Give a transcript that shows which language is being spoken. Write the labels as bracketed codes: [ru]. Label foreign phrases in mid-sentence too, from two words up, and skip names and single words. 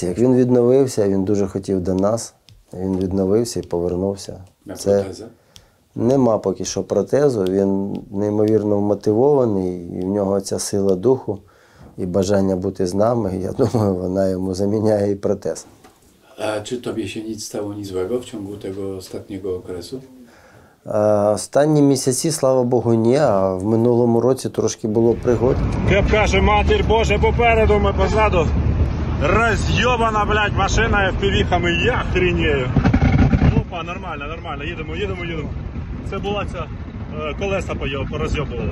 [uk] Як він відновився, він дуже хотів до нас. Він відновився і повернувся. Протеза? Нема поки що протезу, він неймовірно мотивований, і в нього ця сила духу і бажання бути з нами. Я думаю, вона йому заміняє і протез. [pl] A czy tobie się nic stało nic złego w ciągu tego ostatniego okresu? [uk] Останні місяці, слава Богу, ні, а в минулому році трошки було пригод. Як каже Матір Божа попереду, ми позаду. Роз'єбана, блядь, машина FPV-хами, я хрінею. Опа, нормально, нормально, їдемо. Це була ця колеса пороз'єбувала.